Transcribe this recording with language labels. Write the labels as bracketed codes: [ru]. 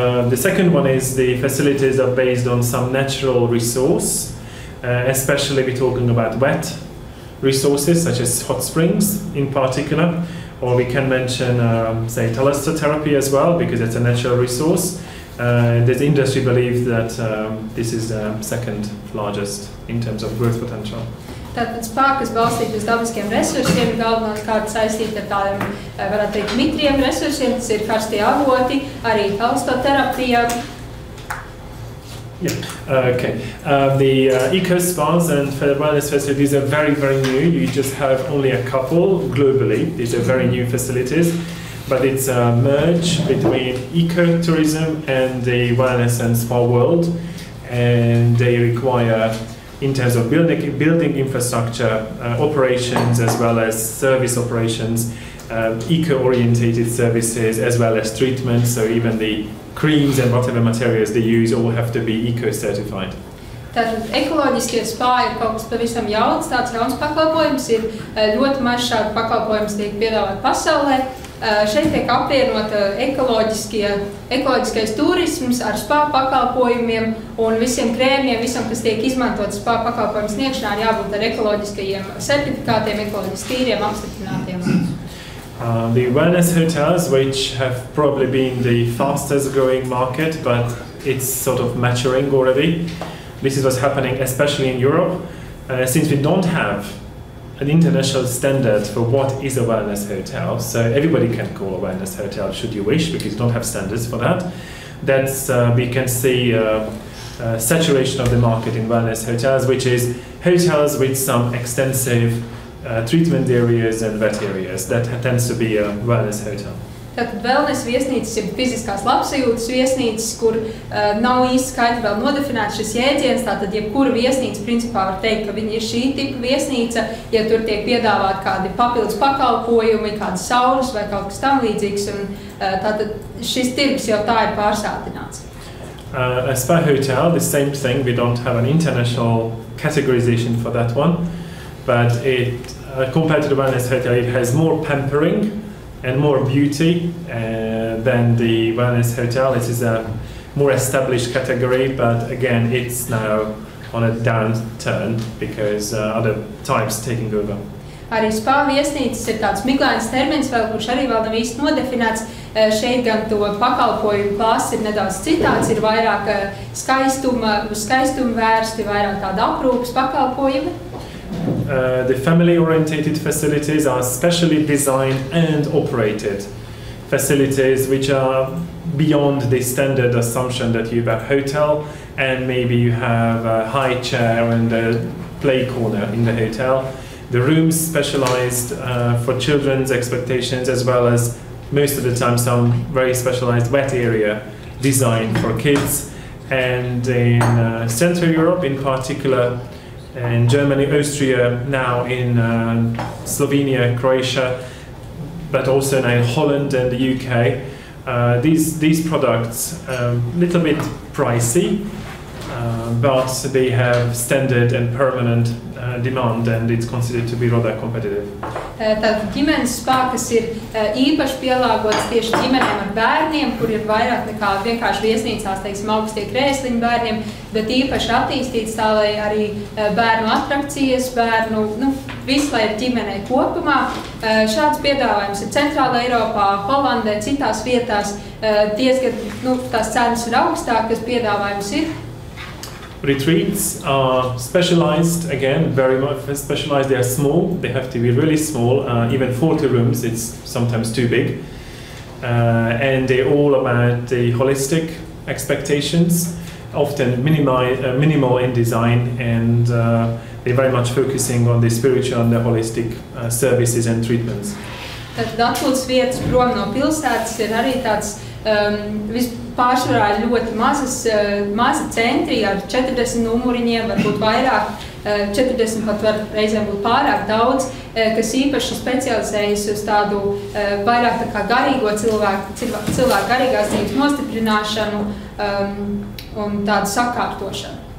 [en] The second one is the facilities are based on some natural resource, especially we're talking about wet resources such as hot springs in particular, or we can mention, say, thalassotherapy as well because it's a natural resource. The industry believes that this is the second largest in terms of growth potential. [lv] Tātad spā, kas balstīti uz dabiskiem resursiem, galvenokārt saistīti ar tādiem, varētu teikt, mitriem resursiem, tas ir karstie avoti, arī thalassotherapija. [en] Okay. The eco spas and wellness facilities are very, very new. You just have only a couple globally. These are very new facilities, but it's a merge between ecotourism and the wellness and spa world, and they require, in terms of building infrastructure, operations as well as service operations, eco-orientated services as well as treatments, so even the creams and whatever materials they use all have to be eco-certified. [lv] Tātad ekoloģiskie spāji ir kaut kas pavisam jauns, tāds jauns pakalpojums, ir ļoti maz šādu pakalpojumus tiek piedāvāt pasaulē. Šeit tiek apvienota ekoloģiskais turisms ar spā pakalpojumiem un visiem krēmiem, visam, kas tiek izmantots spā pakalpojumu sniegšanā, ir jābūt ar ekoloģiskajiem sertifikātiem, ekoloģiski tīriem, apstiprinātiem. [en] The wellness hotels, which have probably been the fastest growing market, but it's sort of maturing already. This is what's happening, especially in Europe, since we don't have an international standard for what is a wellness hotel. So everybody can call a wellness hotel should you wish, because you don't have standards for that. That's we can see saturation of the market in wellness hotels, which is hotels with some extensive treatment areas and vet areas. That tends to be a wellness hotel. [lv] Tātad wellness viesnīcas ir fiziskās labsajūtas viesnīcas, kur nav īsti skaidri vēl nodefinēts šis jēdziens. Tātad jebkura viesnīca principā var teikt, ka viņa ir šī tipa viesnīca, ja tur tiek piedāvāt kādi papildus pakalpojumi, kādas saules vai kaut kas tam līdzīgs. Un, tātad šis tirgus jau tā ir pārsātināts. [en] A spa hotel, the same thing. We don't have an international categorization for that one, but it compared to the wellness hotel, it has more pampering and more beauty than the wellness hotel. It is a more established category, but again, it's now on a downturn because other types taking over. [lv] Arī spā viesnīcas ir tāds miglains termins, kurš arī vēl nav īsti nodefinēts. Šeit gan to pakalpojumu klāsts ir nedaudz citāds, ir vairāk skaistuma vērsti, vairāk tāda aprūpas pakalpojumi. [en] The family-orientated facilities are specially designed and operated facilities which are beyond the standard assumption that you have a hotel and maybe you have a high chair and a play corner in the hotel. The rooms specialized for children's expectations, as well as most of the time some very specialized wet area designed for kids. And in Central Europe in particular, in Germany, Austria, now in Slovenia, Croatia, but also now in Holland and the UK. These products are a little bit pricey, but they have standard and permanent demand, and it's considered to be rather competitive. [lv] Tātad ģimenes spā, kas ir īpaši pielāgots tieši ģimenēm ar bērniem, kur ir vairāk nekā vienkārši viesnīcās, teiksim, augstie krēsliņi bērniem, bet īpaši attīstīts tā, lai arī bērnu atrakcijas, visu, lai ir ģimenei kopumā. Šāds piedāvājums ir Centrāla Eiropā, Holandē, citās vietās. Diezgan, tās cenas ir augstākas, piedāvājums ir. [en] Retreats are specialized, again, very much specialized. They are small, they have to be really small, even 40 rooms, it's sometimes too big. And they're all about the holistic expectations, often minimal in design, and they're very much focusing on the spiritual and the holistic services and treatments. [lv] Tad atpūtas vietas prom no pilsētas ir arī tāds pārsvarā ļoti mazi centri ar 40 numuriņiem, varbūt vairāk, 40 pat var reizēm būt pārāk daudz, kas īpaši specializējas uz tādu vairāk tā kā garīgo cilvēku garīgās dzīves nostiprināšanu un tādu sakārtošanu.